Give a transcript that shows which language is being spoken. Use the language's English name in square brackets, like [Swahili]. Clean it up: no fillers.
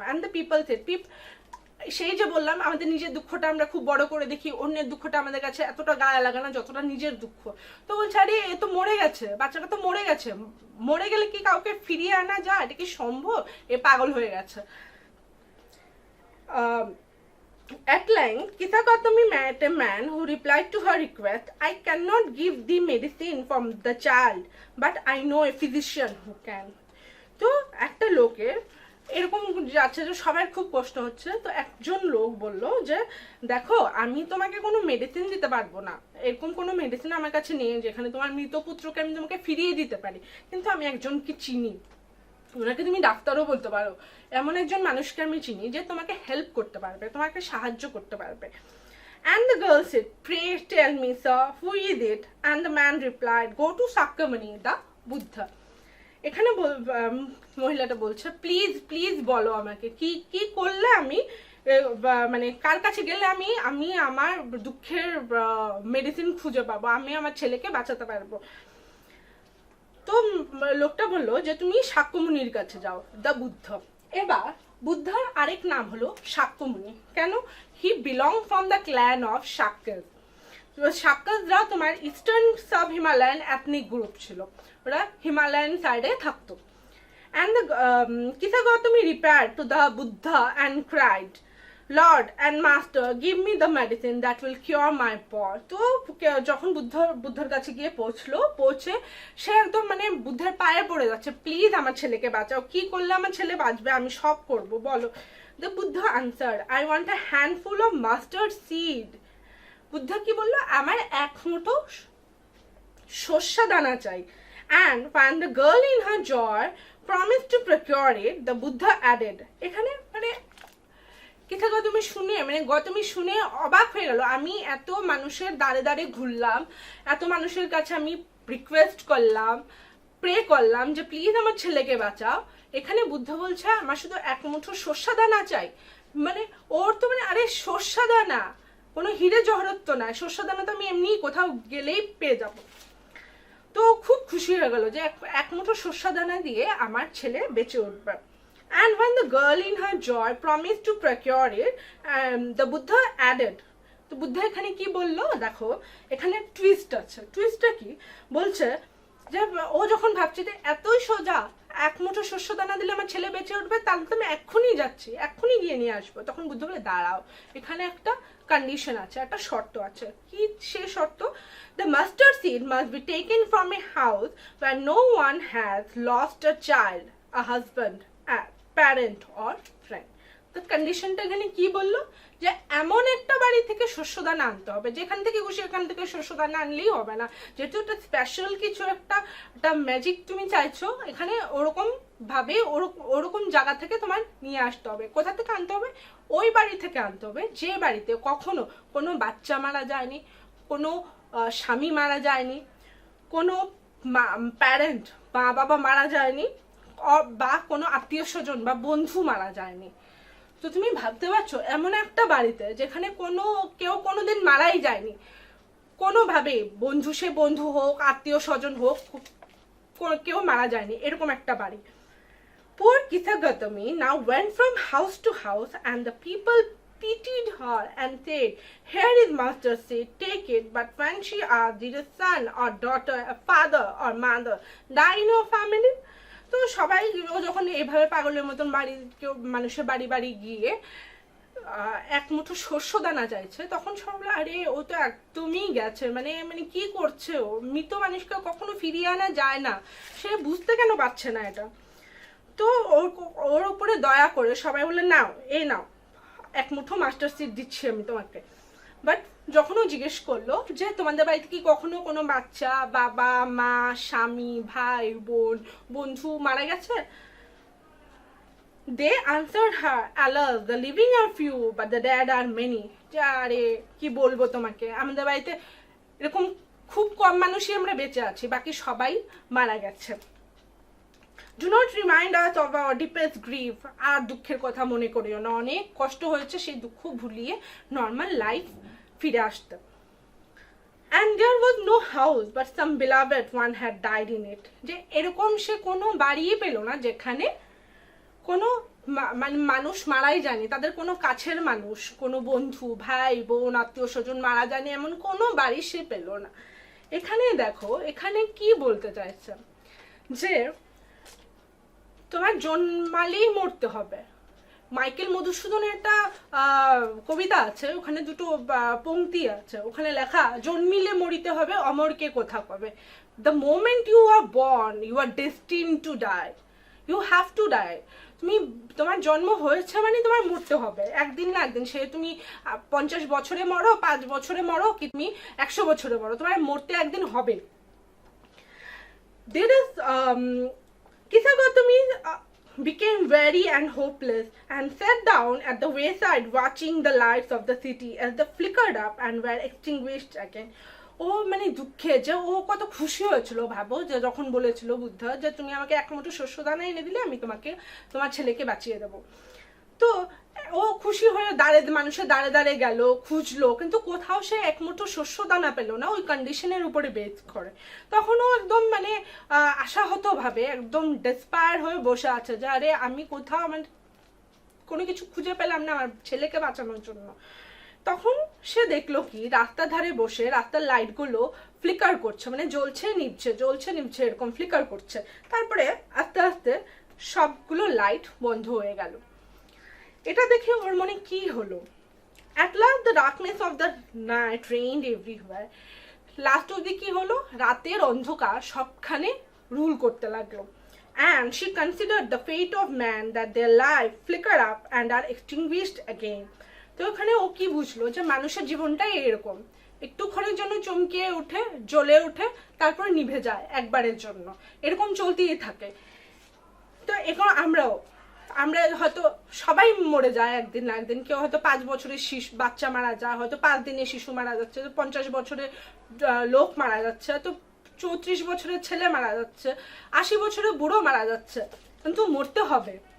[English] and the people said, [Bangla] সেই যে বললাম আমাদের নিজের দুঃখটা আমরা খুব বড় করে দেখি, অন্যের দুঃখটা আমাদের কাছে এতটা গায়ে লাগে না যতটা নিজের দুঃখ। তো বলছে আরে এ তো মরে গেছে, বাচ্চাটা তো মরে গেছে, মরে গেলে কি কাউকে ফিরিয়ে আনা যায়? এটা কি সম্ভব? এ পাগল হয়ে গেছে। [English] At length, Kisa Gautami met a man who replied to her request, I cannot give the medicine from the child, but I know a physician who can. [Bangla] তো একটা লোকের এরকম যাচ্ছে যে সবার খুব কষ্ট হচ্ছে, তো একজন লোক বলল যে দেখো আমি তোমাকে কোনো মেডিসিন দিতে পারবো না, এরকম কোনো মেডিসিন আমার কাছে নেই যেখানে তোমার মৃত পুত্রকে আমি তোমাকে ফিরিয়ে দিতে পারি, কিন্তু আমি একজনকে চিনি, ওনাকে তুমি ডাক্তারও বলতে পারো, এমন একজন মানুষকে আমি চিনি যে তোমাকে হেল্প করতে পারবে, তোমাকে সাহায্য করতে পারবে। [English] And the girl said, pray tell me sir, who is it? And the man replied, go to Sakyamuni the Buddha. [Bangla] এখানে মহিলাটা বলছে প্লিজ প্লিজ বলো আমাকে কি কি করলে আমি মানে কার কাছে গেলে আমি আমি আমার দুঃখের মেডিসিন খুঁজে পাবো, আমি আমার ছেলেকে বাঁচাতে পারবো। তো লোকটা বললো যে তুমি শাক্যমুনির কাছে যাও, দ্য বুদ্ধ। এবার বুদ্ধার আরেক নাম হলো শাক্যমুনি। কেন? [English] He belong from the clan of Shakyas. [Bangla] শাক্যসরা তোমার eastern sub Himalayan ethnic group ছিল, ওরা হিমালয়ান সাইডে থাকতো। [English] And the Kisa Gautami repaired to the Buddha and cried, Lord and Master, give me the medicine that will cure my paw. [Bangla] তো যখন বুদ্ধার কাছে গিয়ে পৌঁছে সে একদম মানে বুদ্ধার পায়ে পড়ে যাচ্ছে, প্লিজ আমার ছেলেকে বাঁচাও, কি করলে আমার ছেলে বাঁচবে, আমি সব করব, বলো। [English] The Buddha answered, I want a handful of mustard seed. [Bangla] Buddha কি বললো? আমার এক মুঠো সর্ষা দানা চাই। [English] And when the girl in her joy promised to procure it, the Buddha added, [Bangla] এখানে মানে Kisa Gautami শুনে মানে গৌতমী শুনে অবাক হয়ে গেল, আমি এত মানুষের দ্বারে দ্বারে ঘুরলাম, এত মানুষের কাছে আমি রিকোয়েস্ট করলাম, প্রে করলাম যে প্লিজ আমার ছেলেকে বাঁচাও, এখানে বুদ্ধ বলছে আমার শুধু এক মুঠো সর্ষা দানা চাই। মানে ওর তো মানে আরে সর্ষা দানা কোনো হিরে জহরত তো না, সর্ষা দানা তো আমি এমনি কোথাও গেলেই পেয়ে যাবো। তো খুব খুশি হয়ে গেল যে এক মুঠো সর্ষা দানা দিয়ে আমার ছেলে বেঁচে উঠবে। [English] And when the girl in her joy promised to procure it, the Buddha added, [Bangla] তো বুদ্ধা এখানে কি বললো দেখো, এখানে টুইস্ট আছে। টুইস্টটা কি বলছে যে ও যখন ভাবছে যে এতই সোজা এক মুঠো শস্য দানা দিলে আমার ছেলে বেঁচে উঠবে, তাহলে তো আমি এক্ষুনি যাচ্ছি, এক্ষুনি গিয়ে নিয়ে আসবো। তখন বুদ্ধ বলে দাঁড়াও, এখানে একটা কন্ডিশন আছে, একটা শর্ত আছে। কি সে শর্ত? [English] The mustard seed must be taken from a house where no one has lost a child, a husband, a parent or friend. [Bangla] তো কন্ডিশনটা এখানে কি বললো যে এমন একটা বাড়ি থেকে শস্যদানা আনতে হবে, যেখান থেকে খুশি এখান থেকে শস্যদানা আনলেই হবে না, যেহেতু একটা স্পেশাল কিছু একটা ম্যাজিক তুমি চাইছো, এখানে ওরকম ভাবে ওরকম জায়গা থেকে তোমার নিয়ে আসতে হবে। কোথা থেকে আনতে হবে? ওই বাড়ি থেকে আনতে হবে যে বাড়িতে কখনো কোনো বাচ্চা মারা যায়নি, কোনো স্বামী মারা যায়নি, কোনো প্যারেন্ট মা বাবা মারা যায়নি, বা কোনো আত্মীয় স্বজন বা বন্ধু মারা যায়নি। তো তুমি ভাবতে পারছো এমন একটা বাড়িতে যেখানে কেউ কোনোদিন মারাই যায়নি কোনোভাবে, সে বন্ধু হোক আত্মীয় স্বজন হোক, কেউ মারা যায়নি, এরকম একটা বাড়ি। [English] Poor Kisa Gautami now went from house to house and the people pitied her and said, here is mustard seed, take it. But when she asked, did a son or daughter, a father or mother die in your family? [Bangla] তো সবাই যখন এভাবে পাগলের মতন কেউ মানুষের বাড়ি বাড়ি গিয়ে এক মুঠো শস্য দানা চাইছে, তখন সবাই আরে ও তো একদমই গেছে, মানে মানে কি করছে ও, মৃত মানুষকে কখনো ফিরিয়ে আনা যায় না, সে বুঝতে কেন পারছে না এটা। তো ওর উপরে দয়া করে সবাই বলে নাও নাও এক মুঠো মাস্টার সিড দিচ্ছি আমি তোমাকে। বাট যখন ও জিজ্ঞেস করলো যে তোমাদের বাড়িতে কি কখনো কোনো বাচ্চা, বাবা মা, স্বামী, ভাই বোন, বন্ধু মারা গেছে, [English] they answered her, alas the living are few but the dead are many. [Bangla] যে আরে কি বলবো তোমাকে, আমাদের বাড়িতে এরকম খুব কম মানুষই আমরা বেঁচে আছি, বাকি সবাই মারা গেছে। [English] Do not remind us of our deepest grief. [Bangla] আর দুঃখের কথা মনে করিও না, অনেক কষ্ট হয়েছে, সেই দুঃখ ভুলিয়ে নর্মাল লাইফ ফিরে আসতে। [English] And there was no house but some beloved one had died in it. [Bangla] যে এরকম সে কোনো বাড়িই পেল না যেখানে কোনো মানুষ মারাই যায়নি, তাদের কোনো কাছের মানুষ, কোনো বন্ধু, ভাই বোন, আত্মীয় স্বজন মারা যায়নি, এমন কোনো বাড়ি সে পেল না। এখানে দেখো, এখানে কি বলতে চাইছে যে তোমার জন্মালেই মরতে হবে, মাইকেল মধুসূদনের একটা কবিতা আছে, ওখানে দুটো পংক্তি আছে, ওখানে লেখা, জন্মিলে মরিতে হবে, অমরকে কোথা পাবে। [English] The moment you are born you are destined to die, you have to die. [Bangla] তুমি, তোমার জন্ম হয়েছে মানে তোমার মরতে হবে একদিন না একদিন। সে তুমি 50 বছরে মরো, 5 বছরে মরো, কি তুমি 100 বছরে মরো, তোমার মরতে একদিন হবে। [English] There is Kisa Gautami became weary and hopeless and sat down at the wayside watching the lights of the city as they flickered up and were extinguished again. [Bangla] ও মানে দুঃখে যে ও কত খুশি হয়েছিল, ভাবো, যে যখন বলেছিল বুদ্ধ যে তুমি আমাকে এক মুঠো শস্য দানা এনে দিলে আমি তোমাকে তোমার ছেলেকে বাঁচিয়ে দেবো। তো ও খুশি হয়ে মানুষের দাঁড়ে দাঁড়ে গেল, খুঁজলো, কিন্তু কোথাও সে এক মুঠো শস্য দানা পেলো না, ওই কন্ডিশনের উপরে বেস করে। তখন ও একদম মানে আশাহত ভাবে একদম ডেসপায়ার হয়ে বসে আছে যে আরে আমি কোথাও আমার কোনো কিছু খুঁজে পেলাম না আমার ছেলেকে বাঁচানোর জন্য। তখন সে দেখলো কি রাস্তার ধারে বসে রাস্তার লাইটগুলো ফ্লিকার করছে, মানে জ্বলছে নিভছে জ্বলছে নিভছে এরকম ফ্লিকার করছে। তারপরে আস্তে আস্তে সবগুলো লাইট বন্ধ হয়ে গেল। এটা দেখে ওর মনে কি হলো, [English] at last the darkness of the night reigned everywhere. [Bangla] Last অবধি কি হলো, রাতের অন্ধকার সবখানে রুল করতে লাগলো। [English] And she considered the fate of man that their life flicker up and are extinguished again. [Bangla] তো ওখানে ও কি বুঝলো যে মানুষের জীবনটাই এরকম, একটুক্ষণের জন্য চমকে উঠে জ্বলে উঠে তারপরে নিভে যায় একবারের জন্য, এরকম চলতেই থাকে। তো এখন আমরা হয়তো সবাই মরে যায় একদিন না একদিন। কেউ হয়তো 5 বছরের বাচ্চা মারা যায়, হয়তো 5 দিনের শিশু মারা যাচ্ছে, 50 বছরের লোক মারা যাচ্ছে, তো 34 বছরের ছেলে মারা যাচ্ছে, 80 বছরের বুড়ো মারা যাচ্ছে, কিন্তু মরতে হবে।